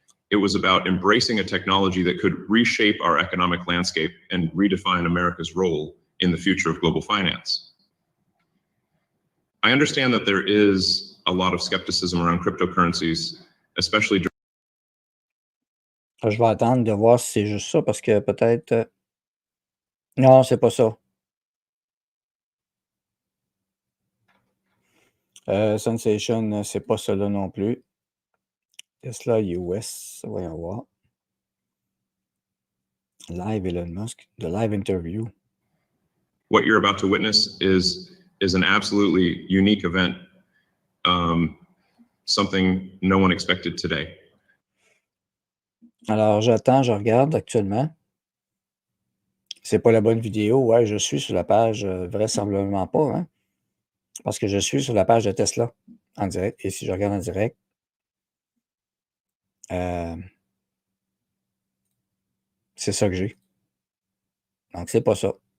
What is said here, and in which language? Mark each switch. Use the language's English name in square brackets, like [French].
[English] It was about embracing a technology that could reshape our economic landscape and redefine America's role in the future of global finance. I understand that there is a lot of skepticism around cryptocurrencies, especially [French] Je vais attendre de voir si c'est juste ça parce que peut-être Non, c'est pas ça. Sensation, c'est pas cela non plus. Tesla US, voyons voir. [English] Live Elon Musk, the live interview. What you're about to witness is an absolutely unique event, something no one expected today. [French] Alors, j'attends, je regarde actuellement. C'est pas la bonne vidéo. Ouais, je suis sur la page, vraisemblablement pas, hein, parce que je suis sur la page de Tesla en direct. Et si je regarde en direct, c'est ça que j'ai. Donc, c'est pas ça.